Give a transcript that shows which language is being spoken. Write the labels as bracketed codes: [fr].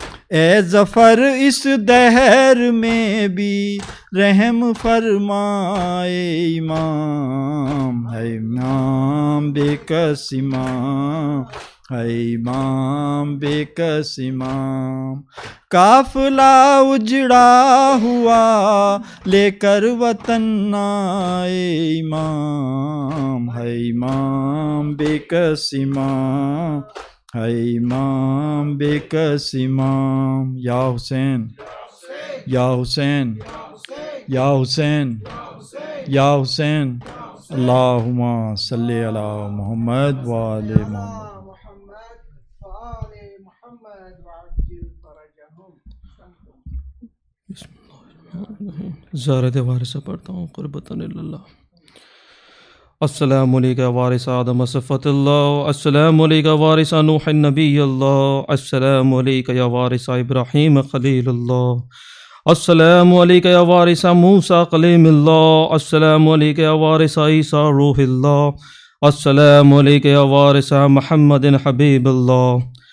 [ur] اے ظفر اس دہر میں بھی رحم فرمائے امام، ہے امام بے کس امام، ہے امام بے کس امام۔ قافلہ اجڑا ہوا لے کر وطن آئے امام، ہے امام بے کس امام، ہے امام بے کس امام۔ یا حسین، یا حسین، یا حسین، یا حسین، [ar] اللہم صلی علی محمد وآل محمد۔ محمد وآل محمد وعجل فرجهم۔ [ur] زیارت وارثہ پڑھتا ہوں قربتاً اللہ۔ [ar] السلام عليك يا وارث آدم صفة الله. السلام عليك يا وارث نوح النبي الله. السلام عليك يا وارث إبراهيم خليل الله. السلام عليك يا وارث موسى كليم الله. السلام عليك يا وارث عيسى روح الله. السلام عليك يا وارث محمد حبيب الله.